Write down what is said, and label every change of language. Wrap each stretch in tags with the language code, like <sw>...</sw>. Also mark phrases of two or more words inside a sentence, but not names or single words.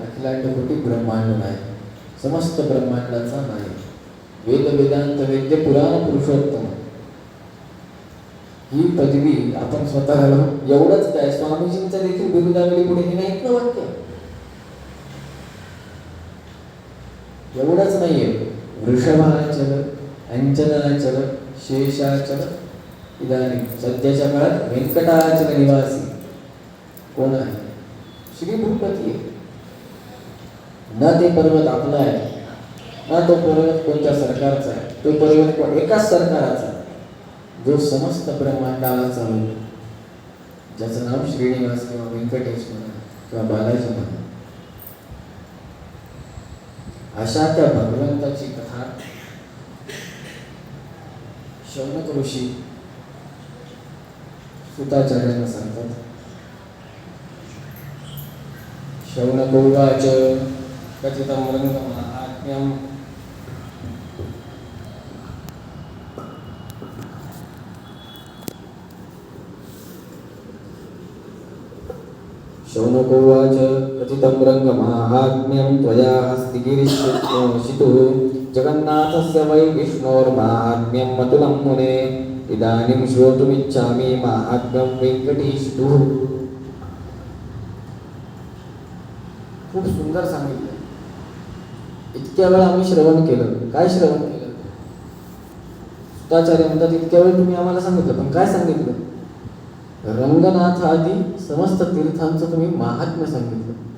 <mr>अखिलांड कोटी ब्रह्मांड नायक, समस्त ब्रह्मांडाचा नायक, वेद वेदांत वेद्य, पुराण पुरुषोत्तम. ही पदवी आपण स्वतः घालू. एवढंच काय, स्वामीजींचं देखील बिरुदावली पुढे हे नाही ना वाक्य. एवढंच नाहीये, वृषभाचल, अंजनाचल, शेषाचल, इदानीं सध्याच्या काळात व्यंकटाचल निवासी कोण आहे? श्री भूपती आहे. ना ते पर्वत आपला आहे, ना तो पर्वत कोणत्या सरकारचा आहे. तो पर्वत एकाच सरकाराचा, जो समस्त ब्रह्मांडाला चालवतो, ज्याचं नाव श्रीनिवास किंवा व्यंकटेश म्हणा किंवा बालाजी म्हणा. अशा त्या भगवंताची कथा शौनक ऋषी सुताचार्यांना सांगतात.</mr> <sa>शौनकोवाच कथितं रंगमाहात्म्यं शौनकोवाच कथितं रंगमाहात्म्यं त्वया हस्ति गिरिशितुः जगन्नाथस्य वै विष्णोर्माहात्म्यं मतुलं मुने इदानीं श्रोतुमिच्छामि माहात्म्यं वेंकटेशतुः.</sa> <mr>खूप सुंदर सांगितलं. इतक्या वेळ आम्ही श्रवण केलं. काय श्रवण केलं? सुताचार्य म्हणतात इतक्या वेळ तुम्ही आम्हाला सांगितलं, पण काय सांगितलं? रंगनाथ आदी समस्त तीर्थांचं तुम्ही महात्म्य सांगितलं.</mr>